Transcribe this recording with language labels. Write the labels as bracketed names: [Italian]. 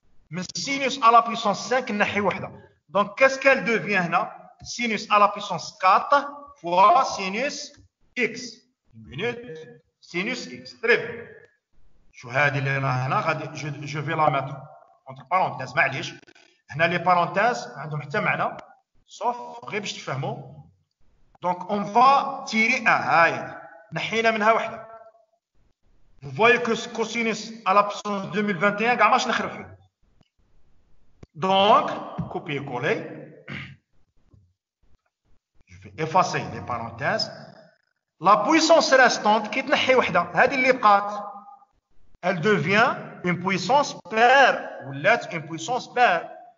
[French] من sinus à la puissance 5 [Arabic] نحيو وحدة. [French] Donc, qu'est-ce qu'elle devient là? Sinus à la puissance 4 fois sinus x. Une minute. Sinus x. Très bien. Je vais la mettre entre parenthèses. [Arabic] معليش. هنا [French] les parenthèses [Arabic] عندهم حتى معنى. Sauf غير باش تفهموا. [French] Donc, on va tirer 1. هاي. [Arabic] نحينا منها وحدة. [French] Vous voyez que ce cosinus à la puissance 2021 [Arabic] كاع ماش نخرب فيه. [French] Donc, copier-coller. Je vais effacer les parenthèses. La puissance restante qui [Arabic] تنحي وحدة هذه اللي بقات [French] elle devient une puissance paire ou une puissance paire.